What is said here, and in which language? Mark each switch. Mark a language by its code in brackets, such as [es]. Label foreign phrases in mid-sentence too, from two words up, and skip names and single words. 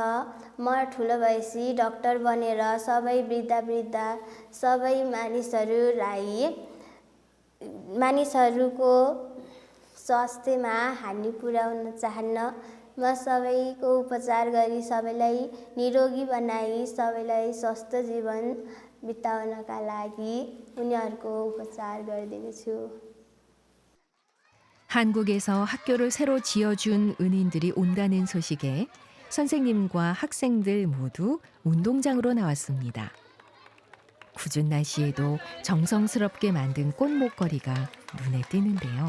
[ne] म ठुलो भएपछि डाक्टर बनेर सबै वृद्ध सबै मानिसहरूको स्वास्थ्यमा हानि पुर्याउन चाहन्न. म सबैको उपचार गरी सबैलाई निरोगी बनाई सबैलाई स्वस्थ जीवन बिताउनका लागि उनीहरूको उपचार गरिदिएको छु. [ko] 한국에서 학교를 새로 지어준 은인들이 온다는 소식에 선생님과 학생들 모두 운동장으로 나왔습니다. 궂은 날씨에도 정성스럽게 만든 꽃목걸이가 눈에 띄는데요.